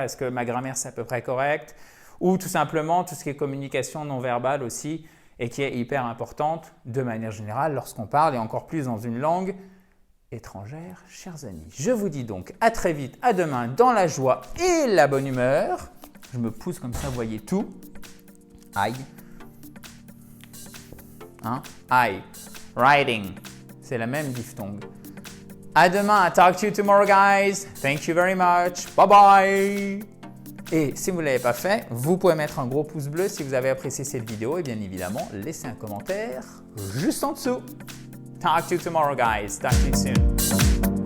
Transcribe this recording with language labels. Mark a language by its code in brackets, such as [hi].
[fr] Est-ce que ma grammaire, c'est à peu près correct? Ou tout simplement, tout ce qui est communication non verbale aussi et qui est hyper importante de manière générale lorsqu'on parle et encore plus dans une langue étrangère, chers amis. Je vous dis donc à très vite, à demain dans la joie et la bonne humeur. Je me pousse comme ça, vous voyez tout. Aïe. Hein? I, writing, c'est la même diphtongue. À demain, [en] talk to you tomorrow guys. Thank you very much. Bye bye. [fr] Et si vous ne l'avez pas fait, vous pouvez mettre un gros pouce bleu si vous avez apprécié cette vidéo et bien évidemment, laissez un commentaire juste en dessous. [en] Talk to you tomorrow guys. Talk to you soon.